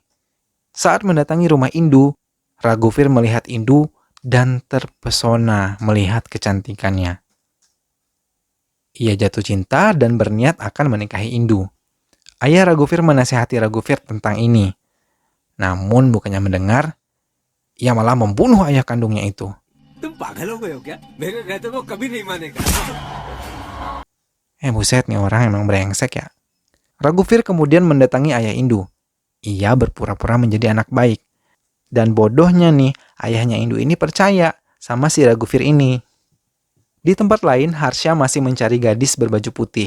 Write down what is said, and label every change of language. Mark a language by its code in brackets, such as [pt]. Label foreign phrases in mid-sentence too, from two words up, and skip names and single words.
[id] Saat mendatangi rumah Indu, Raghuvir melihat Indu dan terpesona melihat kecantikannya. Ia jatuh cinta dan berniat akan menikahi Indu. Ayah Raghuvir menasihati Raghuvir tentang ini. Namun bukannya mendengar, ia malah membunuh ayah kandungnya itu. [hi] तुम पागल हो गए हो क्या? मेरे रहते वो कभी नहीं मानेगा। [id] Buset nih orang emang brengsek ya. Raghuvir kemudian mendatangi ayah Indu. Ia berpura-pura menjadi anak baik. Dan bodohnya nih, ayahnya Indu ini percaya sama si Raghuvir ini. Di tempat lain, Harsha masih mencari gadis berbaju putih.